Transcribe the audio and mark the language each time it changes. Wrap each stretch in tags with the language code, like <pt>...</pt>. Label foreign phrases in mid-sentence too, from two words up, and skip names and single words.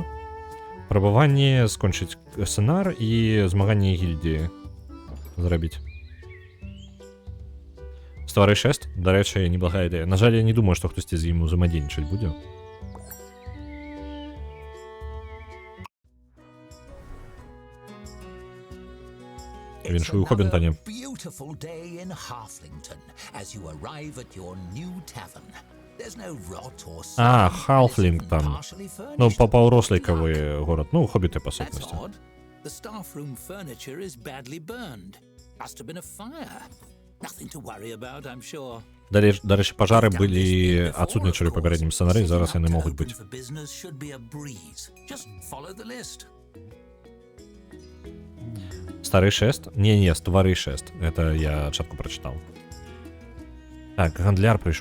<be>Прабаванне скончыць сцэнар і змаганне гільдіі зрабіць. Ствары шэст, дарэчы, неблагая ідэя. На жаль, я не думаю, што хтосьці з ім узаемадзейнічаць будзе. Віншую Хобінтоне.</be> <en>Beautiful day in Halflington as you arrive at your new tavern. There's no rot or Halflington.</en> <be>Ну, паўрослікавы горад. Ну, хобіты, па сутнасці.</be> <en>That's odd. The staff room furniture is badly burned. Must have been a fire. Nothing to worry about, I'm sure.</en> <be>Дарэчы, пажары былі адсутнічалі ў папярэднім сцэнары, зараз яны могуць быць. Стары шэст? Не, ствары шэст. Гэта я чатку прачытаў. Так, гандляр прыйшоў.</be>